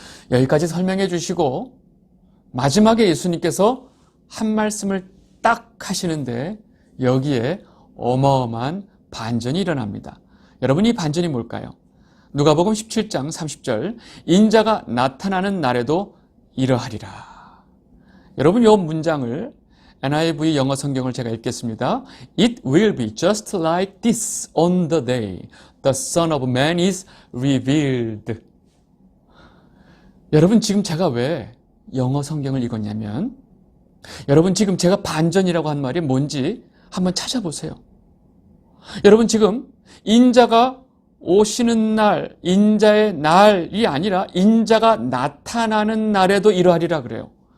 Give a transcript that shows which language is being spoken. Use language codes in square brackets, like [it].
[ko] 여기까지 설명해 주시고 마지막에 예수님께서 한 말씀을 딱 하시는데 여기에 어마어마한 반전이 일어납니다. 여러분, 이 반전이 뭘까요? 누가복음 17장 30절, 인자가 나타나는 날에도 이러하리라. 여러분, 이 문장을 NIV 영어 성경을 제가 읽겠습니다. [en] It will be just like this on the day the Son of Man is revealed. [ko] 여러분, 지금 제가 왜 영어 성경을 읽었냐면 여러분, 지금 제가 반전이라고 한 말이 뭔지 한번 찾아보세요. 여러분, 지금 인자가 오시는 날, 인자의 날이 아니라 인자가 나타나는 날에도 이러하리라 그래요.